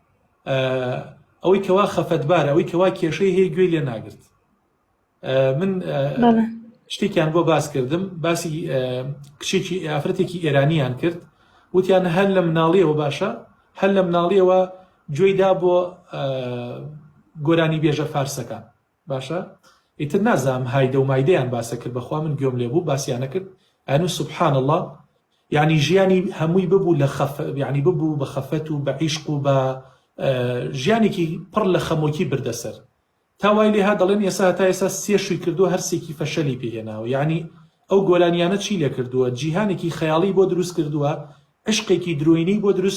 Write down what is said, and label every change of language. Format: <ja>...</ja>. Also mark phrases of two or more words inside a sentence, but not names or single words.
<ckb>ئەوەی کەوا خەفەتبارە ئەوەی کەوا کێشەی هەیە گوێی لێ ناگرت من شتێکیان بۆ باس کردم باسی کچێکی ئافرەتێکی ئێرانیان کرد وتیان هەر لە مناڵیەوە باشە هەر لە مناڵیەوە گوێیدا بۆ گۆرانی بێژە فارسەکان باشە ئیتر نازام هایدە و مایدەیان باسە کرد بەخوا من گوێم لێ بوو باسییانە کرد ئەنو</ckb> <ar>سبحان الله يعني</ar> <ckb>ژیانی هەمووی ببوو لە يعني ببوو بە خەفەت و بە عیشق و بە ژیانێکی پڕ لە خەمۆکی بردەسەر تاوای لێها دەڵێن ئێستا تا ئێستا 3 شووی کردووە هەر سێکی فەشەلی پێهێناوە یعنی ئەو گۆلانیانە چی لێ کردووە جیهانێکی خەیاڵی بۆ دروست کردووە عشقێکی درۆینی بۆ دروست</ckb>